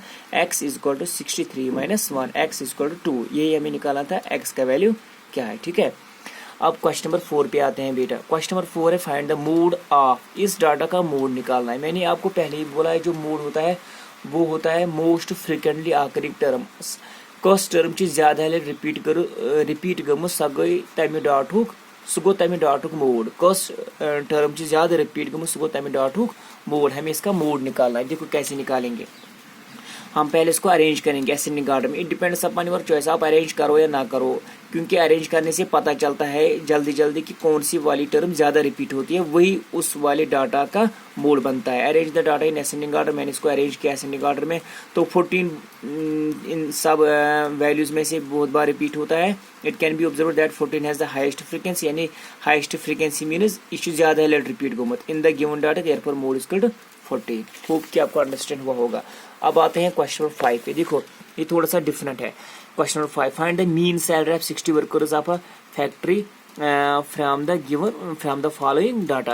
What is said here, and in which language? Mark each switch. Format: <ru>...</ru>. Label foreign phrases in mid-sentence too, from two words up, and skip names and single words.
<en>x is equal to 63 minus 1, x is equal to 2,</en> <hi>यही हमें निकाला था x का वैल्यू क्या है, ठीक है। अब</hi> <en>question number</en> <hi>4 पे आते हैं बेटा।</hi> <en>question number</en> <hi>4 है</hi> <en>find the mode of,</en> <hi>इस डाटा का मोड निकालना है। मैंने आपको पहले ही बोला है जो मोड होता है वो होता है</hi> <en>most frequently occurring term.</en> <ks>कस टर्म ज्यादा रिपीट गमु सह गई तमि डाटुक, सह गो तमि डाटुक मोड। कस टर्म ज्यादा रिपीट गमु सह गो तमि डाटुक मोड।</ks> <hi>हमें इसका मोड निकालना है। देखो कैसे निकालेंगे, हम पहले इसको अरेंज करेंगे</hi> <en>ascending order</en> <hi>में।</hi> <en>it depends upon your choice,</en> <hi>आप अरेंज करो या ना करो, क्योंकि अरेंज करने से पता चलता है जल्दी कि कौन सी वाली टर्म ज्यादा रिपीट होती है, वही उस वाले डाटा का मोड बनता है।</hi> <en>arrange the data in ascending order,</en> <hi>मैंने इसको अरेंज किया</hi> <en>ascending order</en> <hi>में, तो 14 इन सब वैल्यूज में से बहुत बार रिपीट होता है।</hi> <en>it can be observed that 14 has the highest frequency, yani highest frequency means</en> <ks>इशू ज्यादा है रिपीट गोमत</ks> <en>in the given data, therefore mode is equal to 14.</en> <hi>होप कि आपको अंडरस्टैंड हुआ होगा। अब आते हैं</hi> <en>question number</en> <hi>5 पे। देखो ये थोड़ा सा डिफरेंट है।</hi> <en>question number 5, find the mean salary of 60 workers of a factory from the following data.</en>